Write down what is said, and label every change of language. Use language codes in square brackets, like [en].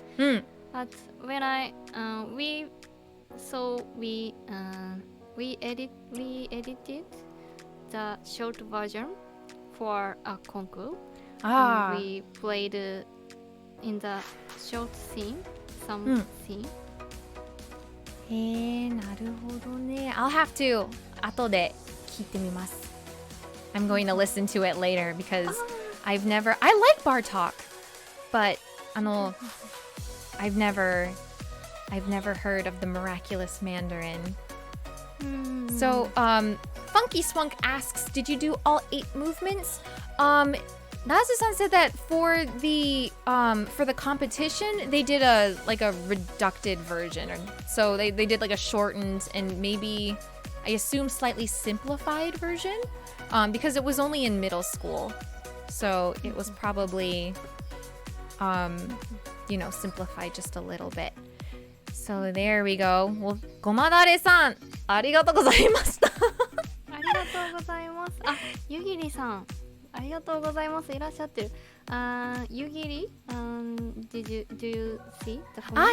[en] But when we edited the short version for a concours. We played in the short scene, some scene. [ja] なるほどね. [en] I'll have to 後で聞いてみます. I'm going to listen to it later because I like Bartok, but I've never heard of the miraculous Mandarin. So Funky Swunk asks, did you do all 8 movements? Nazu-san said that for the competition they did a reducted version, so they did like a shortened and maybe I assume slightly simplified version, because it was only in middle school, so it was probably simplified just a little bit. So there we go. [ja] Well, ごまだれさん、ありがとうございました。ありがとうございます。ゆぎりさん、ありがとうございます。いらっしゃってる。 [en] ゆぎり、do you see the phone?